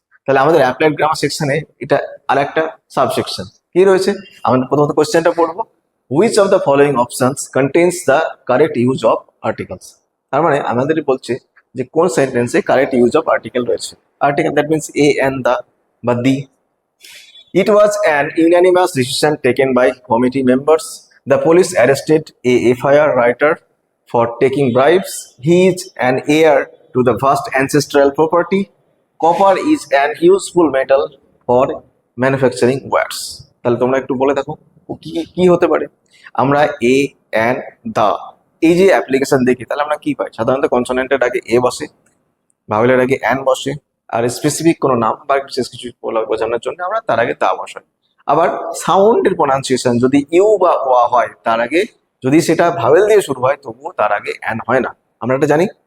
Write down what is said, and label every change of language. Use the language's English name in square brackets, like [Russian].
[Bangla] তাহলে আমাদের applied grammar সেকশনে এটা আরেকটা সাবসেকশন কি রয়েছে? আমরা প্রথমত কোশ্চেনটা পড়বো, [English] Which of the following options contains the correct use of articles. [Bangla] তার মানে আমাদের বলছে যে কোন সেন্টেন্সে [English] correct use of article [Bangla] রয়েছে। Article that means a, N, the বা দি। [English] It was an unanimous decision taken by committee members. The police arrested a FIR writer for taking bribes. He is an heir to the vast ancestral property. Copper is an useful metal for manufacturing wires. [Bangla] তাহলে তোমরা একটু বলে দেখো কি কি হতে পারে। আমরা এ, অ্যান, দা এই যে অ্যাপ্লিকেশন দেখি তাহলে আমরা কি পাই? সাধারণত কনসোনেন্টের আগে এ বসে, ভাওয়েলের আগে অ্যান বসে, আর স্পেসিফিক কোনো নাম বা বিশেষ কিছু বোঝানোর জন্য আমরা তার আগে তা বসাই। আবার সাউন্ডের প্রোনাউন্সিয়েশন যদি ইউ বা ওয়া হয় তার আগে, যদি সেটা ভাওয়েল দিয়ে শুরু হয় তবুও তার আগে অ্যান হয় না, আমরা এটা জানি।